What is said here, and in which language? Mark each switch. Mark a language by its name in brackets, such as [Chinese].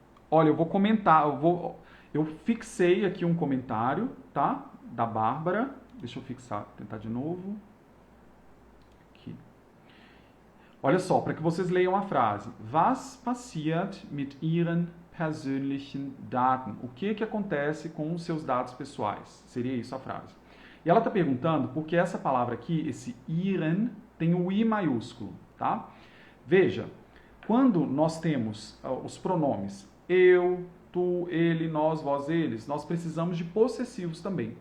[Portuguese] Olha, eu vou comentar, eu fixei aqui um comentário, tá? Da Bárbara. Deixa eu fixar, tentar de novo. Aqui. Olha só, para que vocês leiam a frase. [German] Was passiert mit Ihren persönlichen Daten? [Portuguese] O que acontece com os seus dados pessoais? Seria isso a frase. E ela está perguntando porque essa palavra aqui, esse Ihren, tem o I maiúsculo, tá? Veja, quando nós temos os pronomes eu, tu, ele, nós, vós, eles, nós precisamos de possessivos também.